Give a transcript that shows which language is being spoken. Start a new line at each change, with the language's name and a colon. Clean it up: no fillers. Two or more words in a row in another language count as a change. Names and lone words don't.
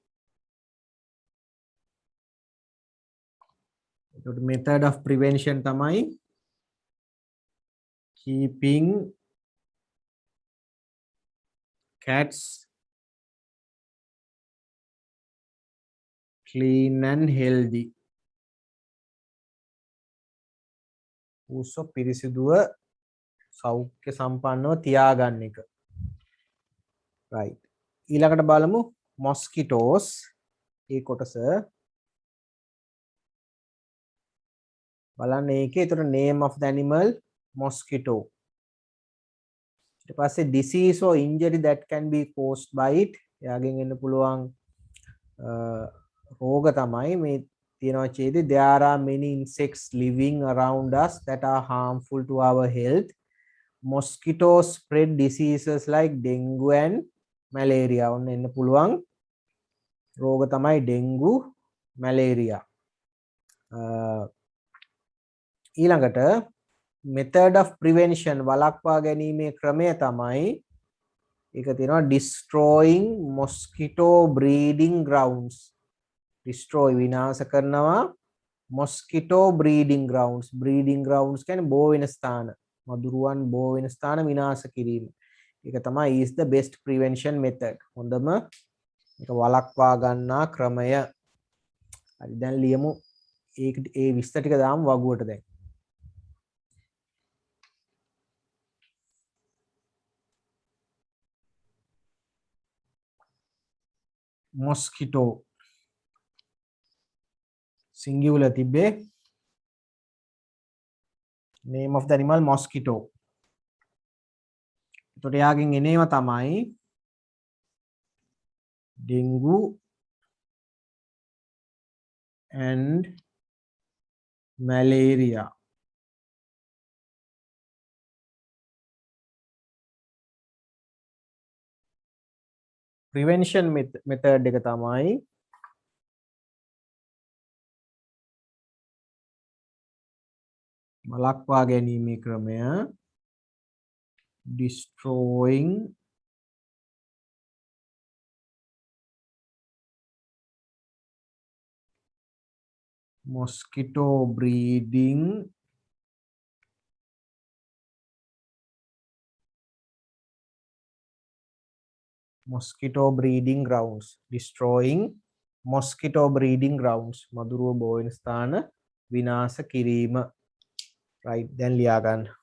English: එතකොට method of prevention තමයි keeping cats clean and healthy.
Sinhala: ඌස පිරිසිදුව සෞඛ්‍ය සම්පන්නව තියාගන්න එක. right. ඊළඟට බලමු mosquitoes. ඒ කොටස බලන්න ඒකේ.
English: ඒතර name of the animal mosquito.
Sinhala: ඊට පස්සේ
English: disease or injury that can be caused by it.
Sinhala: එයාගෙන් එන්න පුළුවන් රෝග තමයි මේ තියෙනවා චේද.
English: there are many insects living around us that are harmful to our health. Mosquitoes spread diseases like dengue and malaria.
Sinhala: ඔන්න එන්න පුළුවන් රෝග තමයි
English: dengue, malaria. ඊළඟට method of prevention
Sinhala: වළක්වා ගැනීමේ ක්‍රමය තමයි ඒක තියෙනවා
English: destroying mosquito breeding grounds. destroy
Sinhala: විනාශ කරනවා
English: mosquito breeding grounds. breeding grounds
Sinhala: කියන්නේ බෝ වෙන ස්ථාන. මදුරුවන් බෝ වෙන ස්ථාන විනාශ කිරීම. ඒක තමයි
English: is the best prevention method.
Sinhala: හොඳම ඒක වළක්වා ගන්නා ක්‍රමය. හරි දැන් ලියමු. ඒක ඒ විස්තර ටික දාමු වගුවට දැන්.
English: mosquito singular තිබ්බේ name of the animal mosquito.
Sinhala: එතකොට යාගෙන් එනේවා තමයි
English: dengue and malaria. prevention method
Sinhala: එක තමයි වළක්වා ගැනීමේ ක්‍රමය
English: destroying mosquito breeding grounds. destroying mosquito breeding grounds.
Sinhala: මදුරුව බෝ වෙන ස්ථාන විනාශ කිරීම. right දැන් ලියා ගන්න.